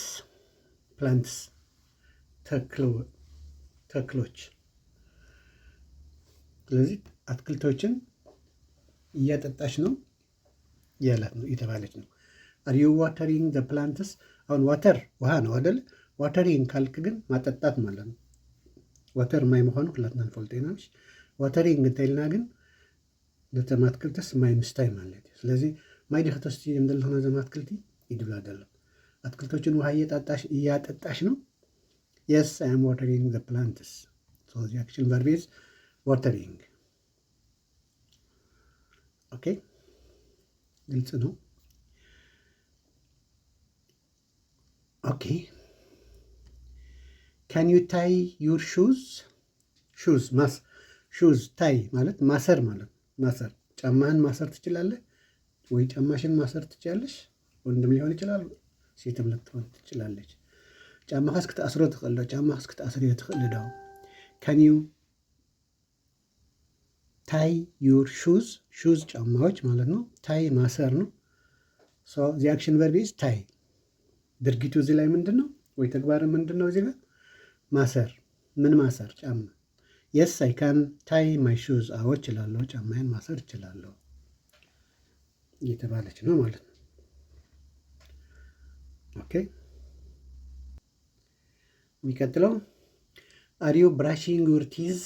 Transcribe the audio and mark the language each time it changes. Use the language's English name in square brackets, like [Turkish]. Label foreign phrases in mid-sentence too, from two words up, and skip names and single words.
[Amharic] ፕላንትስ ተክሎች። ስለዚህ አትክልቶችን እያጠጣች ነው እያላት ነው እየተባለች ነው። [English] Are you watering the plants? [Amharic] አሁን ዋተር ውሃ ነው አይደል? ዋተሪንግ ካልክ ግን ማጠጣት ማለት ነው። [Tigrinya] ዋተር ማይ ምዃኑ ኩላትና ንፈልጦ ኢና። ዋተሪንግ እንተኢልና ግን ነቶም አትክልትስ ማይ ምስታይ ማለት እዩ። ስለዚ ማይ ዲኻ ተስትዮም ዘለኹና ዞም አትክልቲ ይድብላ ደሎ። [Amharic] አትክልቶችን ውሃ እያጠጣሽ ነው። [English] Yes I am watering the plants. So the action verb is watering። [Amharic] ኦኬ ግልጽ ነው። [English] Okay can you tie your shoes? shoes shoes tie [Amharic] ማለት ማሰር ማለት ማሰር። ጫማህን ማሰር ትችላለህ ወይ ጫማሽን ማሰር ትችላለሽ? ወንድም ሊሆን ይችላል፣ ሴትም ልትሆን ትችላለች። [Tigrinya] ጫማኻ እስክትኣስሮ ትኽእል ዶ? ጫማኻ እስክትኣስርዮ ትኽእል ዶ? [English] Can you tie your shoes? [Amharic] ሹዝ ጫማዎች ማለት ነው። ታይ ማሰር ነው። [English] So the action verb is tie። [Amharic] ድርጊቱ እዚህ ላይ ምንድን ነው ወይ ተግባር ምንድን ነው? እዚህ ጋር ማሰር። ምን ማሰር? ጫማ። [English] Yes I can tie my shoes። [Amharic] አዎ እችላለሁ፣ ጫማዬን ማሰር እችላለሁ እየተባለች ነው ማለት ነው። ኦኬ የሚቀጥለው [English] Are you brushing your teeth?